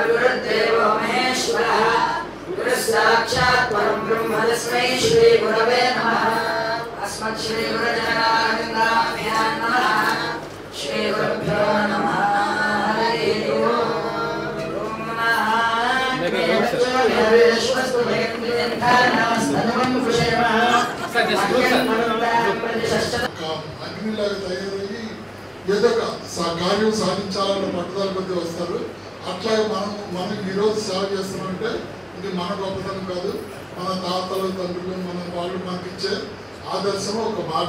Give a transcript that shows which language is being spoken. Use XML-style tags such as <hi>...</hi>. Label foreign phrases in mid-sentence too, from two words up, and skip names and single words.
<sa>गुरुर्देवो महेश्वरः गुरुस्साक्षात् परं ब्रह्म तस्मै श्री गुरवे नमः अस्मत् श्री गुरुजनार्दनाभ्यां नमः श्री गुरुभ्यो नमः हरि ओम नमः</sa> <te>అగ్నిలాగా తయారయ్యి ఏదో ఒక కార్యం సాధించాలన్న పట్టుదల కొద్ది వస్తారు. అట్లాగే మనం ఈరోజు సేవ చేస్తున్నామంటే ఇది మన గొప్పతనం కాదు, మన తాతలు తండ్రులు మన వాళ్ళు మనకి ఇచ్చే ఆదర్శం ఒక బాట.</te>